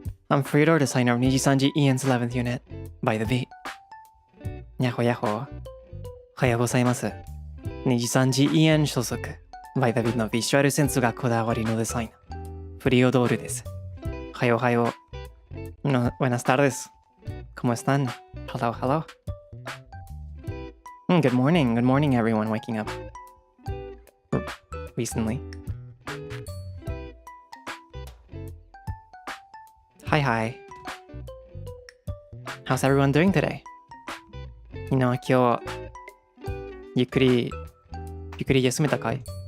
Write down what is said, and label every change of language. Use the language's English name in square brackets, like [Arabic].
[English] I'm Freodore, designer of NIJISANJI Ian's 11th unit, by the beat. [Japanese] にゃほやほ。おはようございます。 NIJISANJI Ian 所属、by the beat のビジュアルセンスがこだわりのデザイン、フリオドールです。おはようおはよう。 [Spanish] No, buenas tardes. ¿Cómo están? [English] Hello, hello. Good morning everyone waking up. Recently. Hi. How's everyone doing today? [Japanese] 今日、ゆっくり休めたかい?